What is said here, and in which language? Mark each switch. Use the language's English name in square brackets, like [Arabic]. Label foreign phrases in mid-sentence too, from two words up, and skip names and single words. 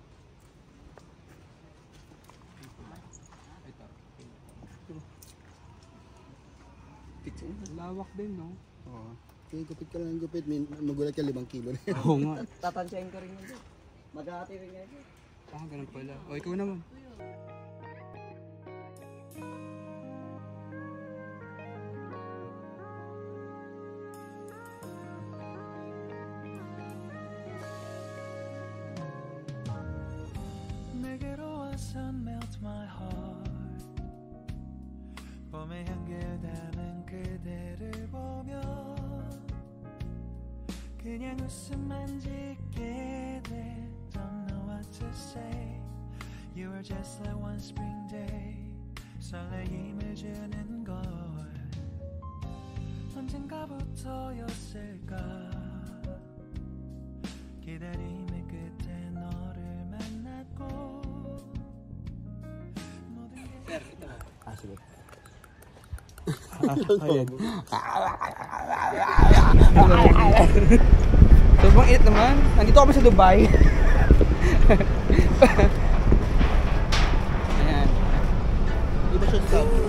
[Filipino] Ito. Pitsin. Lawak din, no? Oo. Kaya gupit ka lang ng gupit. Magulat ka 5 kilo na. Oo nga. Tatansyahin ko rin yun. Maghahati rin niya. Ah, ganun pala. O, ikaw naman. [Korean] 내게로 와서 [English] melt my heart [Korean] 봄의 향기를 담은 그대를 보며 그냥 웃음만 짓게 돼 [English] Don't know what to say You were just like one spring day [Korean] 설레임을 주는 걸 언젠가부터였을까 기다림의 끝에 너를 만났고 모든 게 [Filipino] Ah, sige. Ayan. Sobrang init naman. Nandito kami sa Dubai. Ayan. Di ba siya sa